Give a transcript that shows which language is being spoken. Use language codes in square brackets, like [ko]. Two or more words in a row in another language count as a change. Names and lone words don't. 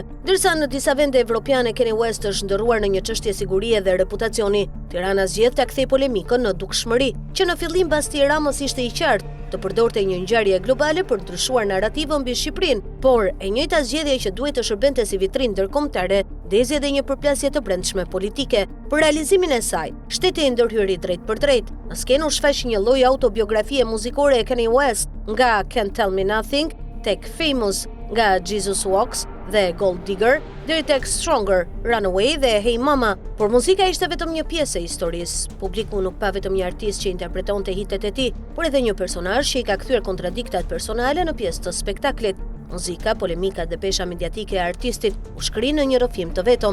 [sq] Ndërsa në disa vende evropiane Kanye West është ndërruar në një çështje sigurie dhe reputacioni, Tirana zgjedh ta kthej polemikën në dukshmëri, që në fillim pas Edi Ramës ishte i qartë të përdorte një ngjarje globale për të ndryshuar narrativën mbi Shqipërinë, por e njëjta zgjedhje që duhet të shërbente si vitrinë ndërkombëtare, ndezi edhe një përplasje të brendshme politike. Për realizimin e saj, shteti i ndërhyri drejt për drejt. Në skenë u shfaq një lloj autobiografie muzikore e Kanye West, nga Can't Tell Me Nothing tek Famous, nga Jesus Walks dhe Gold Digger, deri tek Stronger, Runaway dhe Hey Mama. Por muzika ishte vetëm një pjesë e historisë. Publiku nuk pa vetëm një artist që interpretonte hitet e tij, por edhe një personazh që i ka kthyer kontradiktat personale në pjesë të spektaklit. Muzika, polemika dhe pesha mediatike e artistit u shkrin në një rrëfim të vetëm.